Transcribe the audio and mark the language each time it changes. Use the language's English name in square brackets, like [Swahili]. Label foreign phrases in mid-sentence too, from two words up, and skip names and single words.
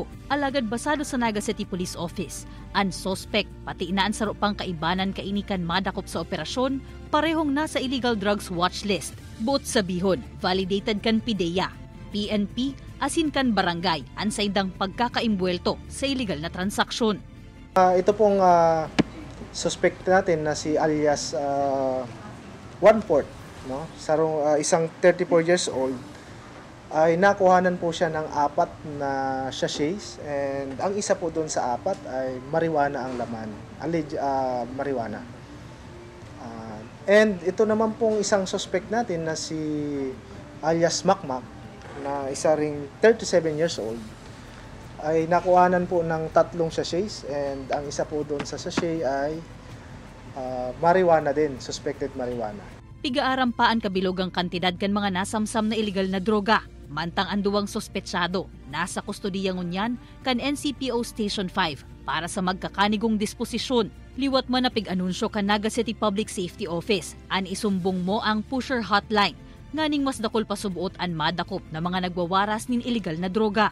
[Bikol] Alagad basado sa Naga City Police Office. Ang suspect pati inaan saro pang kaibanan kaini kan madakop sa operasyon parehong nasa [English] illegal drugs watch list. [Bikol] Buot sabihon, validated kan PIDEA, PNP, asin kan barangay ansay dang pagkakaimbuelto sa illegal na transaksyon. [Filipino] Ito pong suspect natin na si alias One-Port, no? Isang 34 [English] years old, [Filipino] ay nakuhanan po siya ng 4 na sachets, and ang isa po doon sa 4 ay marijuana ang laman, marijuana. And ito naman pong isang suspect natin na si alias Makmak, na isa ring 37 [English] years old, [Filipino] ay nakuhanan po ng 3 sachets, and ang isa po doon sa sachet ay marijuana din, [English] suspected marijuana. [Bikol] Pigaaram pa ang kabilogang kantidad kan mga nasamsam na illegal na droga. Mantang ang duwang suspetsado, nasa kustodiya ngunyan kan NCPO Station 5 para sa magkakanigong disposisyon. Liwat man na pig-anunsyo kan Naga City Public Safety Office, an isumbong mo ang [English] pusher hotline, [Bikol] nganing mas dakol pa subuot an madakop na mga nagwawaras nin illegal na droga.